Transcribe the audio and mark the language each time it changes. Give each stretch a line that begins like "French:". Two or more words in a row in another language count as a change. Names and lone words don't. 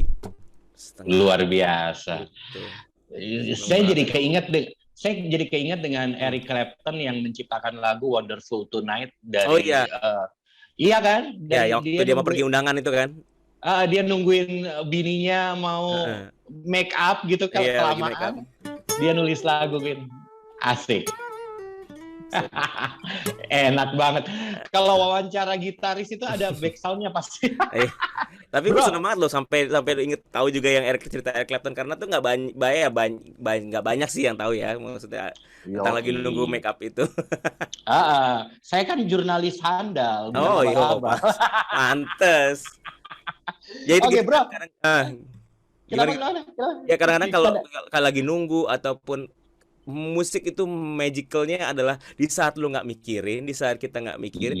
Indonesian: luar biasa. Gitu. Saya jadi keinget dengan Eric Clapton yang menciptakan lagu Wonderful Tonight dari iya kan? Dan dia mau pergi undangan itu kan. Dia nungguin bininya mau make up gitu, kelamaan. Dia nulis lagu gitu. Asik. Enak banget. Kalau wawancara gitaris itu ada
English: back sound-
Indonesian: nya pasti. Tapi gue seneng Bro, banget loh sampai sampai inget tahu juga yang cerita Eric Clapton karena tuh nggak banyak nggak banyak sih yang tahu ya maksudnya tentang lagi nunggu yoi.
English: make up
Indonesian: itu. Saya kan jurnalis handal, bukan Oh iya abal-abal. pas pantes. Ya itu Oke, gitu kan bro. kadang gimana Kenapa, gimana? kenapa? Ya kadang-kadang kalau Kenapa? kalau lagi nunggu ataupun musik itu magicalnya adalah di saat lu nggak mikirin, di saat kita nggak mikirin,